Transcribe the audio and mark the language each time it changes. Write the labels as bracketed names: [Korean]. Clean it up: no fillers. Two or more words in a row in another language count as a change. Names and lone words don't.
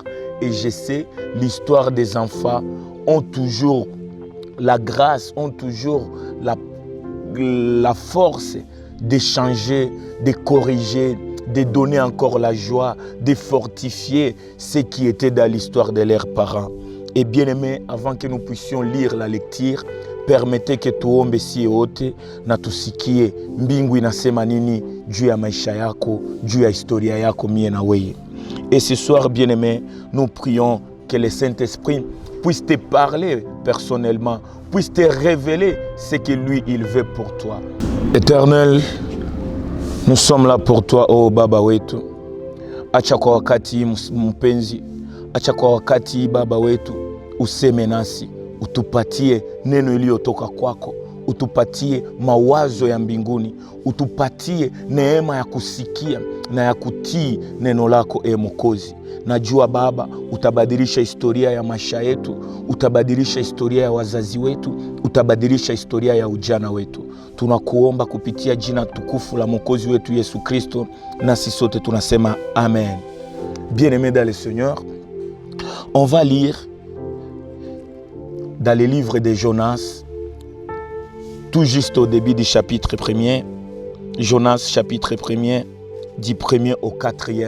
[French] Et je sais, l'histoire des enfants ont toujours la grâce, ont toujours la force de changer, de corriger, de donner encore la joie, de fortifier ce qui était dans l'histoire de leurs parents. Et bien aimé, avant que nous puissions lire la lecture, permettez que [Swahili] tuombe si wote na tusikie mbingu inasema nini juu ya maisha yako, juu ya historia yako mie na wewe. [French] Et ce soir, bien aimé, nous prions que le Saint-Esprit puisse te parler personnellement, puisse te révéler ce que lui, il veut pour toi. Éternel, nous sommes là pour toi, [Swahili] oh Baba wetu. Acha kwa wakati mpenzi, acha kwa wakati Baba wetu, useme nasi, utupatie neno iliyotoka kwako, utupatie mawazo ya mbinguni, utupatie neema ya kusikia na ya kutii neno lako e Mwokozi. Najua Baba, utabadilisha historia ya maisha yetu, utabadilisha historia ya wazazi wetu, utabadilisha historia ya ujana wetu. Tunakuomba kupitia jina tukufu la Mwokozi wetu Yesu Kristo, na sisi sote tunasema amen. [French] Bien-aimés dans le Seigneur, on va lire dans le livre de Jonas, tout juste au début du chapitre 1er, Jonas chapitre 1er, du 1er au 4e.